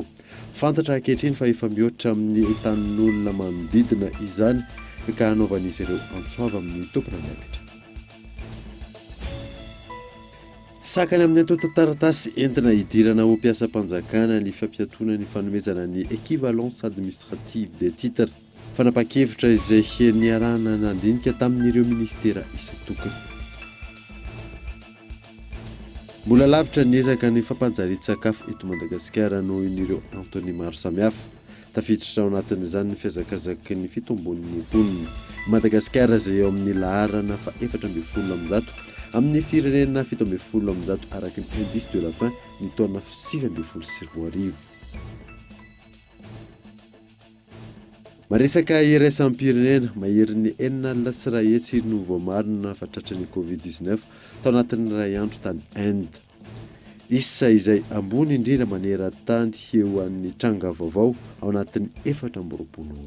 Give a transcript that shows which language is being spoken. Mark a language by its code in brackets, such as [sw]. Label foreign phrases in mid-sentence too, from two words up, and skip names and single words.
[mg] Fantatra ankehitriny fa efa mihoatra amin'ny tanin'olona manodidina izany ka hanaovan'izy ireo antsoava amin'ny tompona miakatra. Sakany amin'ny antoto taratasy entina hidirana ho mpiasam-panjakana ny fampiatoana ny fanomezana ny [fr] équivalence administrative des titres. [mg] Fanapa-kevitra izay niarahana nandinika tamin'ireo ministera isan-tokana. Mbola lavitra niezaka ny fampanjarian-tsakafo eto Madagasikara noho ireo antony maro samihafa. Tafiditra ao anatin'izany ny fiazakazaky ny fitombon'ny mponina. Madagasikara izay eo amin'ny laharana fa 470 amin'ny firenena 770 araky ny [fr] indice de la faim [mg] ny taona 2020. Maresaka iraisam-pirenena mahery ny 9 sy iray hetsy no voamarina fatratra ny Covid-19 tao anatin'ny ray andro tany Inde. Isa izay ambony indrindra maneran-tany eo an'ny tranga vaovao ao anatin'ny 4 ora.